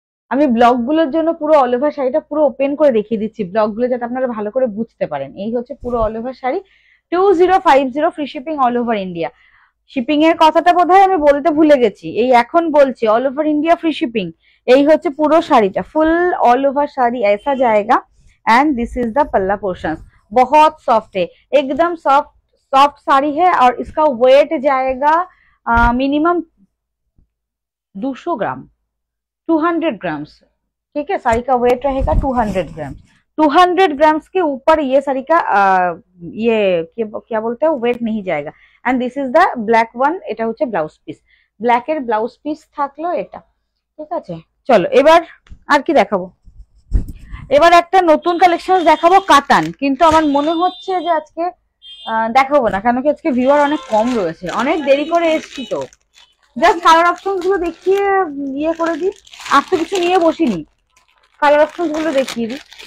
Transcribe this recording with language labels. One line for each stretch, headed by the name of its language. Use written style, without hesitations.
Bangla: আমি ব্লগগুলোর জন্য পুরো অল ওভার শাড়িটা পুরো ওপেন করে দেখিয়ে দিচ্ছি, ব্লগগুলো যাতে আপনারা ভালো করে বুঝতে পারেন। এই হচ্ছে পুরো all over sari, 2050, free shipping all over India. Shipping এর কথাটা বোধহয় আমি বলতে ভুলে গেছি, এই এখন বলছি, all over India free shipping. এই হচ্ছে পুরো শাড়িটা, ফুল
Hindi: ऑल ओवर साड़ी ऐसा जाएगा
English: And this is the palla portion.
Hindi: बहुत सॉफ्ट है, एकदम सॉफ्ट सॉफ्ट साड़ी है और इसका वेट जाएगा मिनिमम 200 ग्राम, 200 ग्राम्स। ठीक है, साड़ी का वेट रहेगा 200 ग्राम्स। 200 ग्राम्स के ऊपर ये साड़ी का ये क्या बोलते हैं वेट नहीं जाएगा।
English: and this is the black one,
Bangla: এটা হচ্ছে ব্লাউজ পিস। ব্ল্যাকের ব্লাউজ পিস থাকলো এটা, ঠিক আছে? চলো এবার আর কি দেখাবো, এবার একটা নতুন কালেকশন দেখাবো কাতান। কিন্তু আমার মনে হচ্ছে যে আজকে দেখাবো না, কারণ কি আজকে ভিউয়ার অনেক কম রয়েছে, অনেক দেরি করে এসছি তো। জাস্ট কালার অপশনস গুলো দেখিয়ে ইয়ে করে দিই, আর তো কিছু নিয়ে বসিনি, কালার অপশনস গুলো দেখিয়ে দিই।